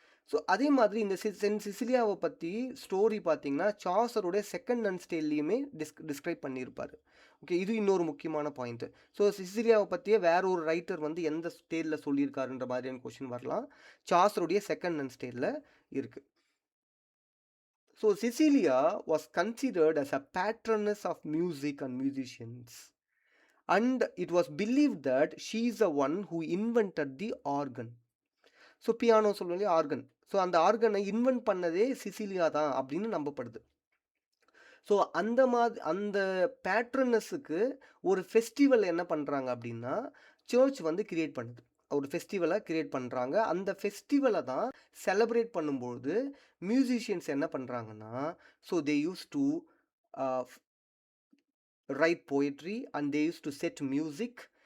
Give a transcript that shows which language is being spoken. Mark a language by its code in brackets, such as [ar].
[ta] So அதே மாதிரி இந்த சென்ட் சிசிலியாவை பற்றி ஸ்டோரி பார்த்தீங்கன்னா சாசருடைய செகண்ட் அன்ஸ்டேல்லையுமே டிஸ்கிரைப் பண்ணியிருப்பார். ஓகே, இது இன்னொரு முக்கியமான பாயிண்ட்டு. ஸோ சிசிலியாவை பற்றியே வேற ஒரு ரைட்டர் வந்து எந்த ஸ்டேலில் சொல்லியிருக்காருன்ற மாதிரியான கொஷின் வரலாம். சாசருடைய செகண்ட் அன்ஸ்டேலில் இருக்குது. [en] So Cecilia was considered as a patroness of music and musicians, and it was believed that she is the one who invented the organ. [ta] So piano சொல்லி organ. So அந்த ஆர்கனை invent பண்ணதே Cecilia தான் அப்படின்னு நம்பப்படுது. So அந்த பேட்ரனஸுக்கு ஒரு festival என்ன பண்ணுறாங்க அப்படின்னா சர்ச் வந்து கிரியேட் பண்ணுது. ஒரு ஃபெஸ்டிவலை கிரியேட் பண்ணுறாங்க. அந்த ஃபெஸ்டிவலை தான் செலிப்ரேட் பண்ணும்போது மியூசிஷியன்ஸ் என்ன பண்ணுறாங்கன்னா [en] So they used to write poetry and they used to set music.